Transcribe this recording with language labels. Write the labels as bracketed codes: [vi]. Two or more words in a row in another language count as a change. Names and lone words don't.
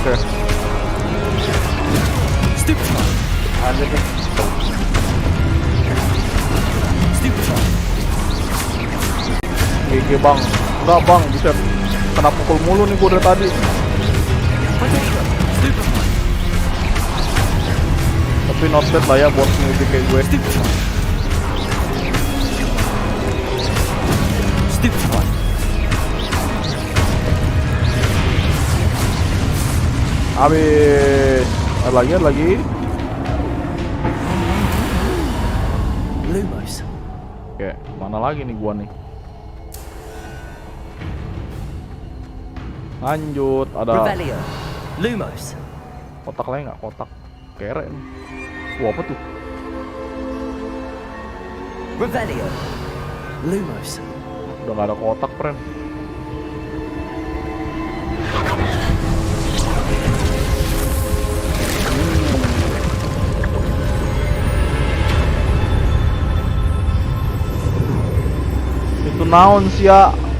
[id] Lanjut nih. GG bang. Enggak bang, bisa kena pukul mulu nih gue dari tadi. Tapi [en] not bad [id] lah ya buat newbie kayak gue. Habis. Ada lagi. Lumos. Oke, mana lagi nih gua nih? Lanjut, ada Revelio. Lumos. kotak lain nggak? Kotak kere nih. Wah, apa tuh? Revelio. Lumos. Udah nggak ada kotak, friend. Itu naon sih ya?